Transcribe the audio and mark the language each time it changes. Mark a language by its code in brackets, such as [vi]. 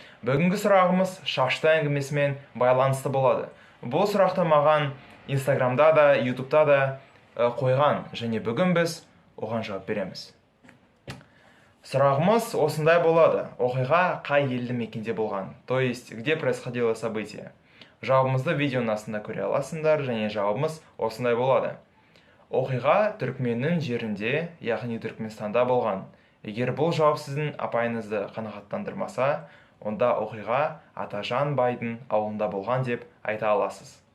[kk] Бүгінгі сұрағымыз шашты әңгімесімен байланысты болады. Бұл сұрақты маған Инстаграмда да, Ютубта да қойған, және бүгін біз оған жауап береміз. Сұрағымыз осындай болады. Оқиға қай елді мекенде болған? [ru] То есть, где происходило событие? [kk] Жауабымызды видеоның астында көре аласыңдар, және жауабымыз осындай болады. Оқиға Түркменнің жерінде, яғни Түркменстанда болған. Егер бұл жауап сіздің апайыңызды қанағаттандырмаса, онда оқиға Атажан байдың ауылында болған деп айта аласыз.